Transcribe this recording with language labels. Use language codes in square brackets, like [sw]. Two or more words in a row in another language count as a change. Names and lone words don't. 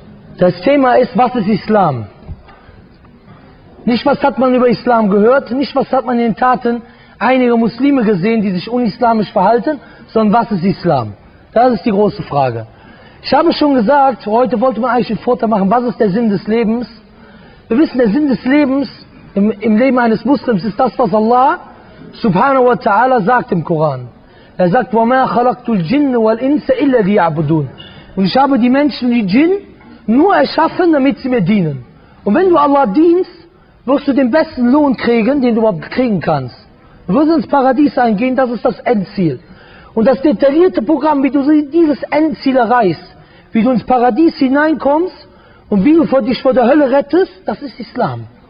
[de] Das Thema ist, was ist Islam? Nicht, was hat man über Islam gehört, nicht, was hat man in den Taten einiger Muslime gesehen, die sich unislamisch verhalten, sondern was ist Islam? Das ist die große Frage. Ich habe schon gesagt, heute wollte man eigentlich einen Vortrag machen, was ist der Sinn des Lebens? Wir wissen, der Sinn des Lebens im Leben eines Muslims ist das, was Allah [ar] سبحانه وتعالى [de] sagt im Koran. Er sagt, [ar] وَمَا خَلَقْتُ الْجِنَّ وَالْإِنسَ إِلَّا لِيَعْبُدُونَ. [de] Und ich habe die Menschen, die Djinn, nur erschaffen, damit sie mir dienen. Und wenn du Allah dienst, wirst du den besten Lohn kriegen, den du überhaupt kriegen kannst. Du wirst ins Paradies eingehen, das ist das Endziel. Und das detaillierte Programm, wie du dieses Endziel erreichst, wie du ins Paradies hineinkommst und wie du dich vor der Hölle rettest, das ist Islam.